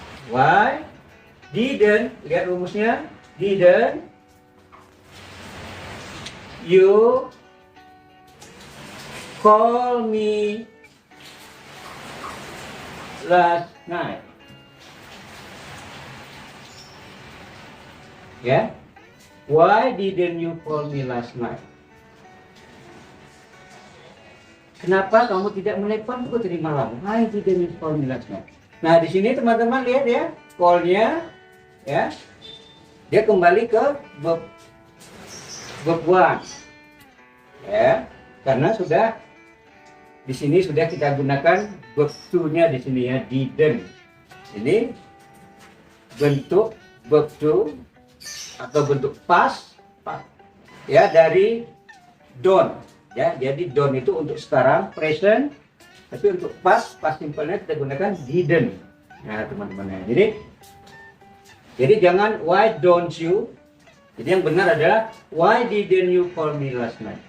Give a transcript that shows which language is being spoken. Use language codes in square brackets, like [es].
[en] Why didn't, [id] lihat rumusnya, [en] didn't you call me last night? Ya, why didn't you call me last night? [id] Kenapa kamu tidak menelponku tadi malam? [en] Why didn't you call me last night? [id] Nah, di sini teman-teman lihat ya, call-nya ya. Dia kembali ke verb one. Ya, karena sudah di sini sudah kita gunakan verb to-nya di sini ya, didn't. Ini bentuk verb to atau bentuk past ya dari don't. Ya, jadi don't itu untuk sekarang present, tapi untuk past simple-nya kita gunakan didn't. Nah, teman-teman ya. Jadi jangan [en] why don't you. [id] Jadi yang benar adalah [en] why didn't you call me last night?